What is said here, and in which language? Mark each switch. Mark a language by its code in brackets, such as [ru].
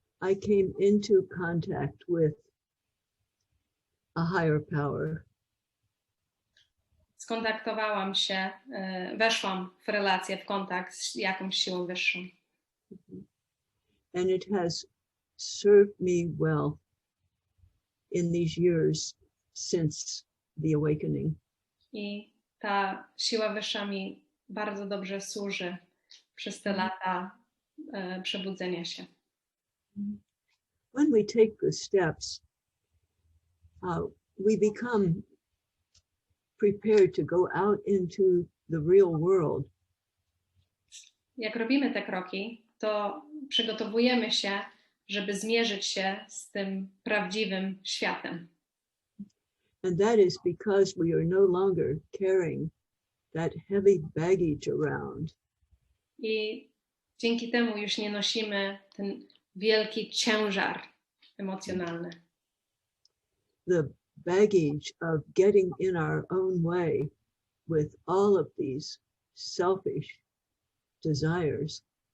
[en] I came into contact with a higher power. [pl] Skontaktowałam się, weszłam w relację, w kontakt z jakąś siłą wyższą. [en] And it has served me well in these years since the awakening. [pl] I ta siła wyższa mi bardzo dobrze służy przez te lata przebudzenia się. [en] When we take the steps, we become prepared to go out into the real world. [pl] Jak robimy te kroki, to przygotowujemy się, żeby zmierzyć się z tym prawdziwym światem. [en] And that is because we are no longer carrying that heavy baggage around. [pl] I dzięki temu już nie nosimy ten wielki ciężar emocjonalny. [en] The baggage of getting in our own way with all of these selfish desires.